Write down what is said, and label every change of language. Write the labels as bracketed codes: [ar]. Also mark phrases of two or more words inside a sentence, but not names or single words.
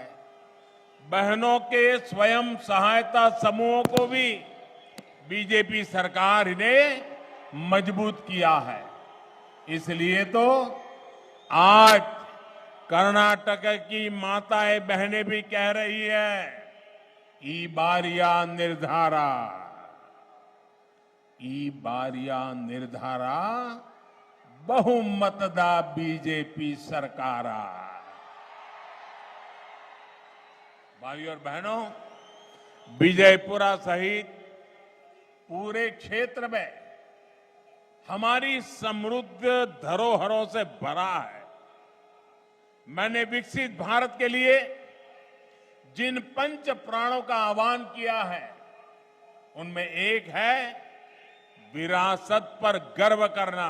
[hi] बहनों के स्वयं सहायता समूहों को भी बीजेपी सरकार ने मजबूत किया है। इसलिए तो आज कर्नाटक की माताएं बहनें भी कह रही है, [kn] ಈ ಬಾರಿಯ ನಿರ್ಧಾರ, ಈ ಬಾರಿಯ ನಿರ್ಧಾರ ಬಹುಮತದ ಬಿಜೆಪಿ ಸರ್ಕಾರ। [hi] भाइयों और बहनों, विजयपुरा सहित पूरे क्षेत्र में हमारी समृद्ध धरोहरों से भरा है। मैंने विकसित भारत के लिए जिन पंच प्राणों का आह्वान किया है, उनमें एक है विरासत पर गर्व करना।